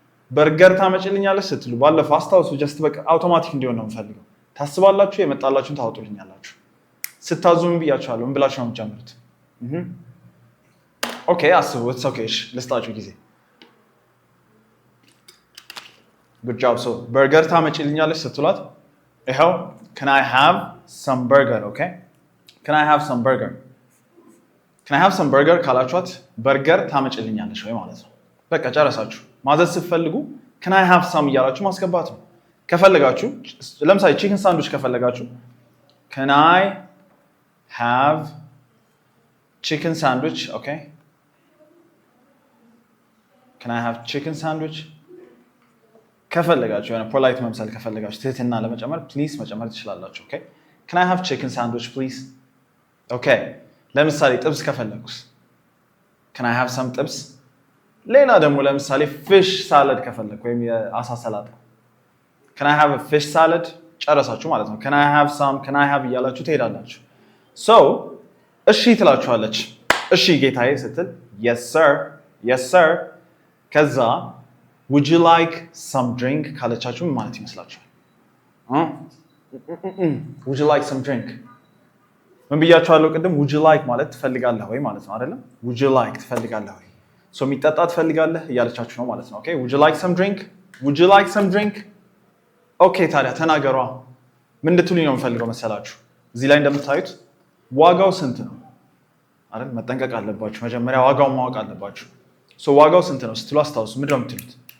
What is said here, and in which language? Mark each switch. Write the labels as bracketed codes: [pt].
[am] በርገር ታመጭልኛለሽ ስትሉ ባለፈው አስታውሱ። ጀስት በቃ አውቶማቲክ እንዲሆን ነው የምፈልገው። ታስባላችሁ፣ የመጣላችሁን ታወጡልኛላችሁ። ስታዙ ምን ብያችኋለሁ? ምን ብላችሁ ነው የምትጀምሩት? ኦኬ አስቡ። ኢትስ ኦኬ። እሺ ልስጣችሁ ጊዜ። Good job. [en] So በርገር ታመጭልኛለሽ ስትሏት ይኸው Can I have some burger? Okay? Can I have some burger? [am] Can I have some burger ካላችኋት በርገር ታመጭልኛለሽ ወይ ማለት ነው። በቃ ጨረሳችሁ። ማዘዝ ስትፈልጉ Can I have some እያላችሁ ማስገባት ነው። ከፈለጋችሁ ለምሳሌ ቺክን ሳንድዊች ከፈለጋችሁ Can I have chicken sandwich? [en] Okay? Can I have chicken sandwich? [am] ከፈለጋችሁ የሆነ ፖላይት መምሰል ከፈለጋችሁ ትህትና ለመጨመር ፕሊዝ መጨመር ትችላላችሁ። ኦኬ Can I have chicken sandwich please? ኦኬ ለምሳሌ ጥብስ ከፈለኩስ Can I have some ጥብስ? ሌላ ደግሞ ለምሳሌ fish salad ከፈለኩ ወይም የአሳ ሰላጣ Can I have a fish salad? [en] ጨረሳችሁ ማለት ነው። Can I have some? [am] Can I have እያላችሁ ትሄዳላችሁ። So እሺ ትላችኋለች። እሺ ጌታዬ ስትል Yes sir. [en] Yes sir. [am] ከዛ Would you like some drink? ካለቻችሁ ምን ማለት ይመስላችኋል? [en] Would you like some drink? [am] ምን ብያችኋለሁ ቅድም? Would you like ማለት ትፈልጋለህ ወይ ማለት ነው አይደለም? [en] Would you like ትፈልጋለህ ወይ? [am] So የሚጠጣ ትፈልጋለህ እያለቻችሁ ነው ማለት ነው። Okay? [en] Would you like some drink? Would you like some drink? [am] Okay ታዲያ ተናገሯ። ምን እንድትሉኝ ነው የምፈልገው መሰላችሁ? እዚህ ላይ እንደምታዩት ዋጋው ስንት ነው አይደል? መጠንቀቅ አለባችሁ። መጀመሪያ ዋጋውን ማወቅ አለባችሁ። So ዋጋው ስንት ነው ስትሉ አስታውሱ። ምንድን ነው የምትሉት?